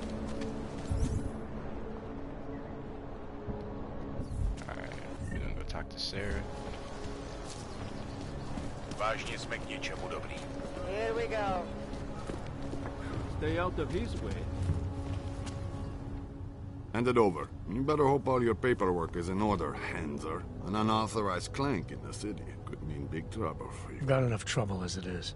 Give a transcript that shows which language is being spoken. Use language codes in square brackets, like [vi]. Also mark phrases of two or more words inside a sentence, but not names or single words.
[en] Alright, we're gonna go talk to Sarah. [cs] Vážně jsme k něčemu dobrý. [en] Here we go. Stay out of his way. Hand it over. You better hope all your paperwork is in order, Hanser. An unauthorized clank in the city could mean big trouble for you. I've got enough trouble as it is.